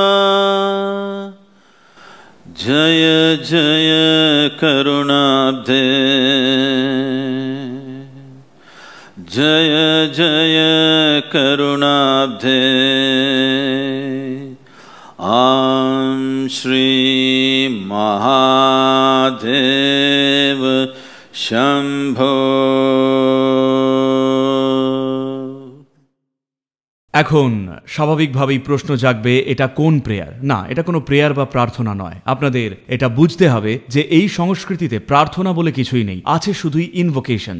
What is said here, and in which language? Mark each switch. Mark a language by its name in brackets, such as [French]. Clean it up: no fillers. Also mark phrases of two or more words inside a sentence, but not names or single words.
[Sanskrit] जय जय करुणाब्धे, जय जय करुणाब्धे। ॐ श्री महादेव शंभो। [Bangla] এখন স্বাভাবিকভাবেই প্রশ্ন জাগবে, এটা কোন প্রেয়ার? না, এটা কোনো প্রেয়ার বা প্রার্থনা নয়। আপনাদের এটা বুঝতে হবে যে এই সংস্কৃতিতে প্রার্থনা বলে কিছুই নেই, আছে শুধুই ইনভোকেশনস।